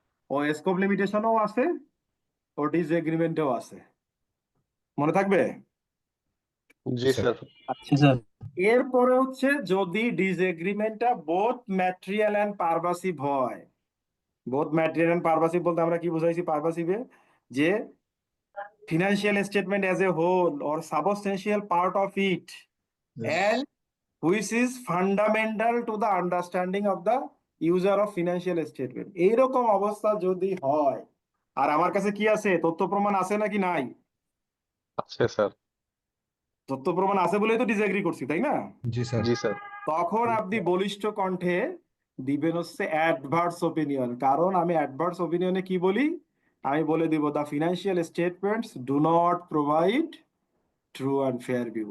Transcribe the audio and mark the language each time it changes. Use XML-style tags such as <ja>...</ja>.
<bn>ও scope লিমিটেশনও আছে, ও ডিসএগ্রিমেন্টও আছে, মনে থাকবে? জি স্যার। স্যার। আচ্ছা, এরপরে হচ্ছে যদি ডিসএগ্রিমেন্টটা বোথ ম্যাটেরিয়াল এন্ড পারভাসিভ হয়। বোথ ম্যাটেরিয়াল এন্ড পারভাসিভ বলতে আমরা কি বুঝাইছি পারভাসিভে?</bn> <en>যে financial statement as a whole or substantial part of it, and which is fundamental to the understanding of the user of financial statement,</en> <bn>এইরকম অবস্থা যদি হয়, আর আমার কাছে কি আছে? তথ্য প্রমাণ আছে নাকি নাই? আছে স্যার। তথ্য প্রমাণ আছে বলেই তো ডিসএগ্রি করছি, তাই না? জি স্যার। জি স্যার। তখন আপনি বলিষ্ঠ কণ্ঠে দিবেন হচ্ছে অ্যাডভার্স ওপিনিয়ন। কারণ আমি অ্যাডভার্স ওপিনিয়নে কি বলি? আমি বলে দিব</bn> <en>The financial statements do not provide true and fair view.</en>